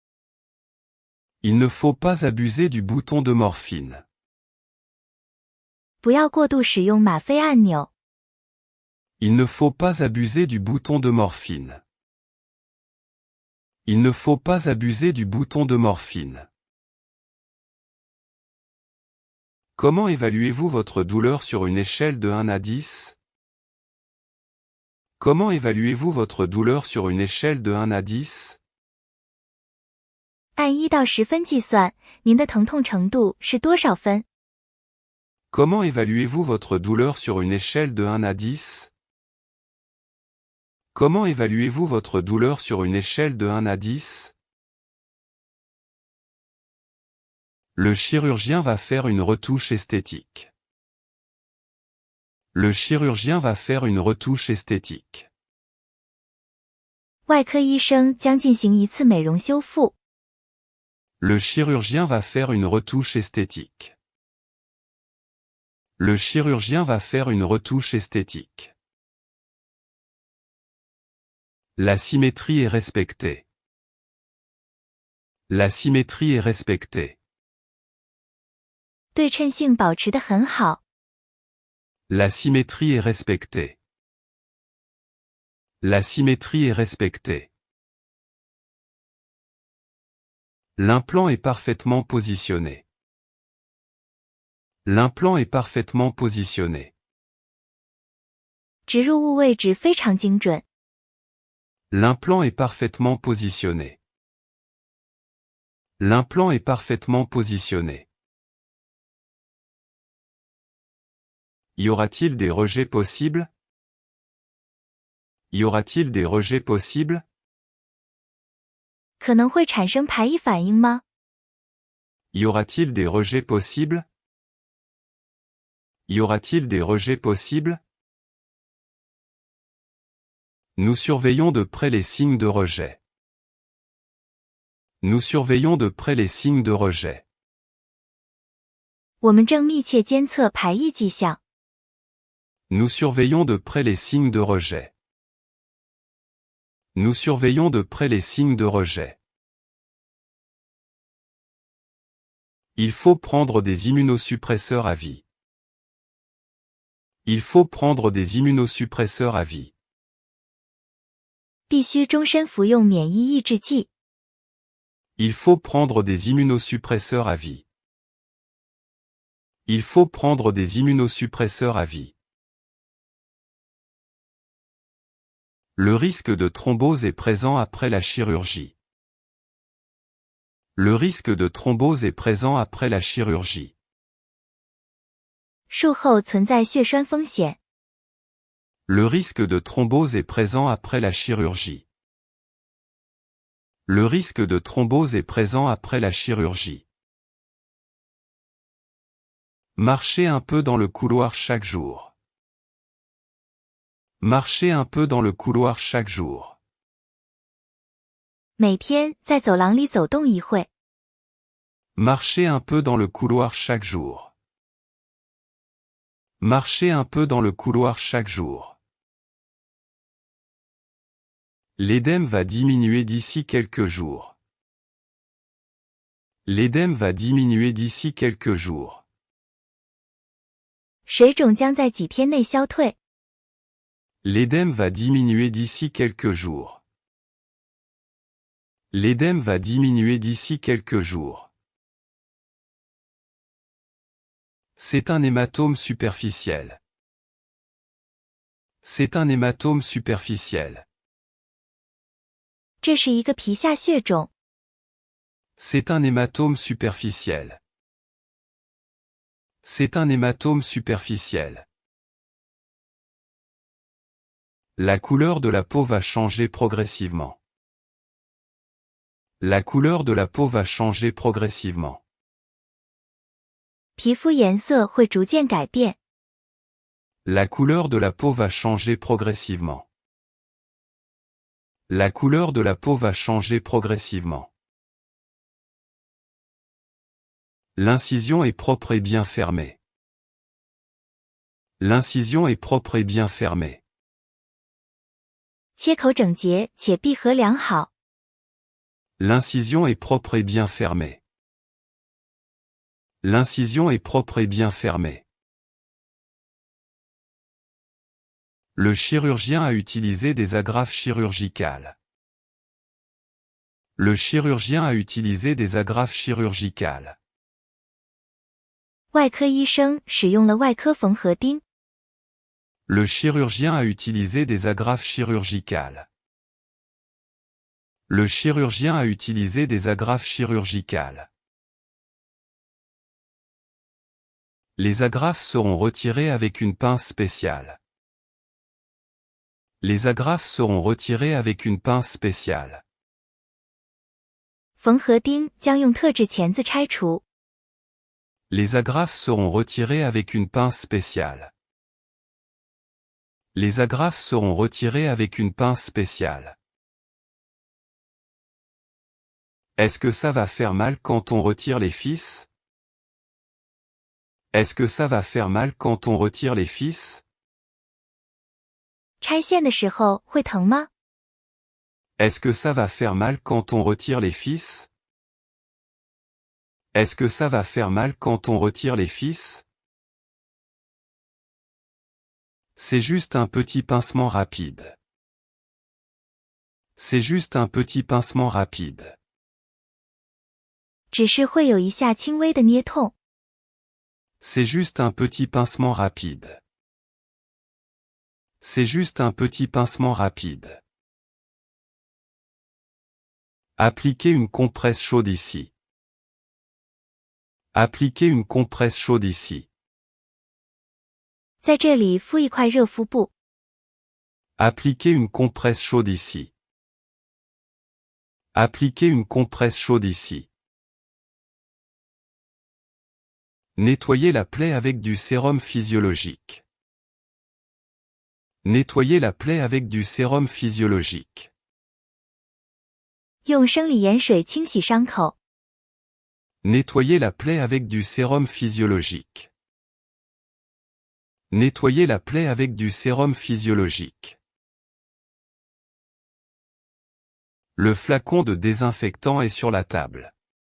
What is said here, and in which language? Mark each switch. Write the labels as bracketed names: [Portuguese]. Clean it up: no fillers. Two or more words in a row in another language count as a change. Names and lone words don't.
[French] Il ne faut pas abuser du bouton de morphine. [Chinese] 不要过度使用吗啡按钮。 [French] Il ne faut pas abuser du bouton de morphine. Il ne faut pas abuser du bouton de morphine. Comment évaluez-vous votre douleur sur une échelle de 1 à 10? Comment évaluez-vous votre douleur sur une échelle de 1 à 10? [Chinese] 按1到10分计算，您的疼痛程度是多少分？ [French] Comment évaluez-vous votre douleur sur une échelle de 1 à 10? Comment évaluez-vous votre douleur sur une échelle de 1 à 10? Le chirurgien va faire une retouche esthétique. Le chirurgien va faire une retouche esthétique. [Chinese] 外科医生将进行一次美容修复。 [French] Le chirurgien va faire une retouche esthétique. Le chirurgien va faire une retouche esthétique. La symétrie est respectée. La symétrie est respectée. [Chinese] 对称性保持得很好。 [French] La symétrie est respectée. La symétrie est respectée. L'implant est parfaitement positionné. L'implant est parfaitement positionné. [Chinese] 植入物位置非常精准。 [French] L'implant est parfaitement positionné. L'implant est parfaitement positionné. Y aura-t-il des rejets possibles? Y aura-t-il des rejets possibles? [Chinese] 可能会产生排异反应吗？ [French] Y aura-t-il des rejets possibles? Y aura-t-il des rejets possibles? Nous surveillons de près les signes de rejet. Nous surveillons de près les signes de rejet. [Chinese] 我们正密切监测排异迹象。 [French] Nous surveillons de près les signes de rejet. Nous surveillons de près les signes de rejet. Il faut prendre des immunosuppresseurs à vie. Il faut prendre des immunosuppresseurs à vie. [Chinese] 必须终身服用免疫抑制剂。 [French] Il faut prendre des immunosuppresseurs à vie. Il faut prendre des immunosuppresseurs à vie. Le risque de thrombose est présent après la chirurgie. Le risque de thrombose est présent après la chirurgie. [Chinese] 术后存在血栓风险。 [French] Le risque de thrombose est présent après la chirurgie. Le risque de thrombose est présent après la chirurgie. Marchez un peu dans le couloir chaque jour. Marchez un peu dans le couloir chaque jour. [Chinese] 每天在走廊里走动一会。 [French] Marchez un peu dans le couloir chaque jour. Marchez un peu dans le couloir chaque jour. L'édème va diminuer d'ici quelques jours. L'édème va diminuer d'ici quelques jours. [Chinese] 水肿将在几天内消退。 [French] L'édème va diminuer d'ici quelques jours. L'édème va diminuer d'ici quelques jours. C'est un hématome superficiel. C'est un hématome superficiel. [Chinese] 这是一个皮下血肿。 [French] C'est un hématome superficiel. C'est un hématome superficiel. La couleur de la peau va changer progressivement. La couleur de la peau va changer progressivement. [Chinese] 皮肤颜色会逐渐改变。 [French] La couleur de la peau va changer progressivement. La couleur de la peau va changer progressivement. L'incision est propre et bien fermée. L'incision est propre et bien fermée. [Chinese] 切口整洁且闭合良好。 [French] L'incision est propre et bien fermée. L'incision est propre et bien fermée. Le chirurgien a utilisé des agrafes chirurgicales. Le chirurgien a utilisé des agrafes chirurgicales. [Chinese] 外科医生使用了外科缝合钉。 [French] Le chirurgien a utilisé des agrafes chirurgicales. Le chirurgien a utilisé des agrafes chirurgicales. Les agrafes seront retirées avec une pince spéciale. Les agrafes seront retirées avec une pince spéciale. [Chinese] 缝合钉将用特制钳子拆除。 [French] Les agrafes seront retirées avec une pince spéciale. Les agrafes seront retirées avec une pince spéciale. Est-ce que ça va faire mal quand on retire les fils? Est-ce que ça va faire mal quand on retire les fils? [Chinese] 拆线的时候会疼吗？ [French] Est-ce que ça va faire mal quand on retire les fils? Est-ce que ça va faire mal quand on retire les fils? C'est juste un petit pincement rapide. C'est juste un petit pincement rapide. [Chinese] 只是会有一下轻微的捏痛。 [French] C'est juste un petit pincement rapide. C'est juste un petit pincement rapide. Appliquez une compresse chaude ici. Appliquez une compresse chaude ici. [Chinese] 在这里敷一块热敷布。 [French] Appliquez une compresse chaude ici. Appliquez une compresse chaude ici. Nettoyez la plaie avec du sérum physiologique. Nettoyez la plaie avec du sérum physiologique. [Chinese] 用生理盐水清洗伤口。 [French] Nettoyez la plaie avec du sérum physiologique. Nettoyez la plaie avec du sérum physiologique. Le flacon de désinfectant est sur la table.